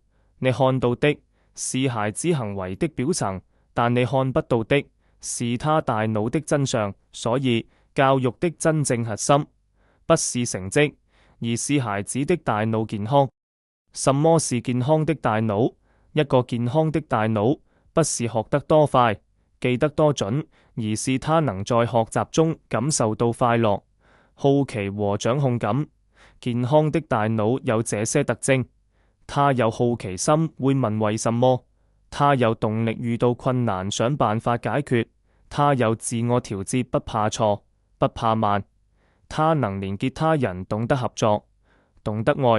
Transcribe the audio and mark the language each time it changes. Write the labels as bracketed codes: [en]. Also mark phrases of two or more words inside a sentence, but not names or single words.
[zh] 你看到的是孩子行為的表層，但你看不到的是他大腦的真相。所以教育的真正核心不是成績，而是孩子的大腦健康。什麼是健康的大腦？一個健康的大腦不是學得多快、記得多準，而是他能在學習中感受到快樂、好奇和掌控感。健康的大腦有這些特徵：他有好奇心，會問為什麼；他有動力，遇到困難想辦法解決；他有自我調節，不怕錯，不怕慢；他能連結他人，懂得合作，懂得愛。